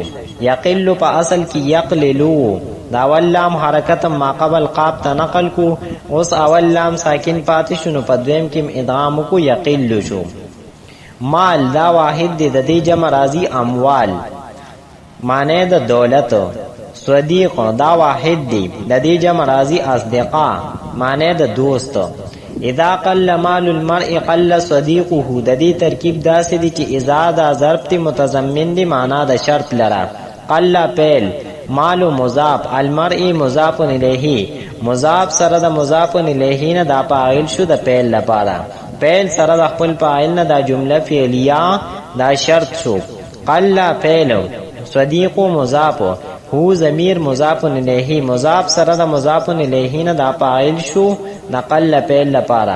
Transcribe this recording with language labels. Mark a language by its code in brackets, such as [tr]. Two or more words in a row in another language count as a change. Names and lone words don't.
[ps] یقل په اصل کې یقللو، دا اول لام حرکت ما قبل قاب ته نقل کو، اوس اول لام ساکن پاتې شو، نو په دویم کې ادغام کو یقل شو. مال دا واحد دی، د دې جمع راځي اموال معنی د دولت. صدیق دا واحد دی، د دې جمع راځي اصدقاء معنی د دوست. [ar] اذا قل مال المرء قل صديقه، [ps] د دې ترکیب داسې دی چې اذا دا ضرب متضمن دی معنا د شرط لره. قل فعل، مال مضاف، المرء مضاف الیه، مضاف سره د مضاف الیه نه دا فاعل شو د فعل لپاره. فعل سره د خپل فاعل نه دا جمله فعلیه دا شرط شو. قل فعل، صدیق مضاف، هو ضمیر مضاف الیه، مضاف سره د مضاف الیه نه دا فاعل شو د قل فعل لپاره.